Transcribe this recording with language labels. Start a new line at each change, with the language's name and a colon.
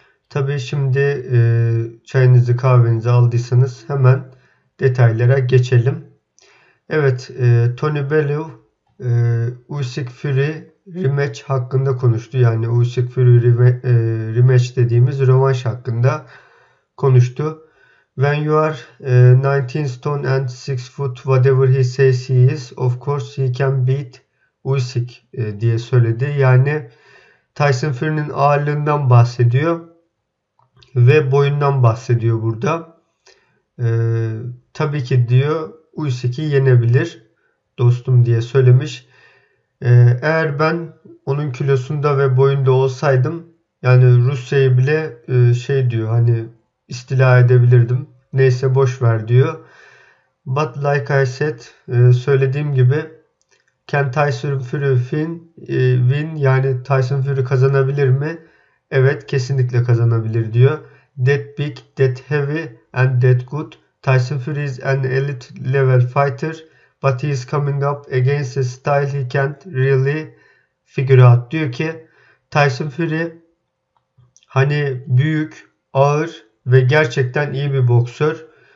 Turkish: Tabii şimdi çayınızı kahvenizi aldıysanız hemen detaylara geçelim. Evet, Tony Bellew Usyk Fury rematch hakkında konuştu. Yani Usyk Fury rematch dediğimiz rövanş hakkında konuştu.
English: When you are 19 stone and 6 foot whatever he says he is, of course he can beat Usyk
Turkish: diye söyledi. Yani Tyson Fury'nin ağırlığından bahsediyor ve boyundan bahsediyor burada. Tabii ki diyor Usyk'i yenebilir dostum diye söylemiş. Eğer ben onun kilosunda ve boyunda olsaydım yani Rusya'yı bile şey diyor hani istila edebilirdim. Neyse boş ver diyor.
English: But like I said
Turkish: söylediğim gibi
English: can Tyson Fury win
Turkish: yani Tyson Fury kazanabilir mi? Evet kesinlikle kazanabilir diyor.
English: That big, that heavy and that good. Tyson Fury is an elite level fighter. But he is coming up against a style he can't really figure out.
Turkish: Diyor ki Tyson Fury hani büyük, ağır ve gerçekten iyi bir boksör.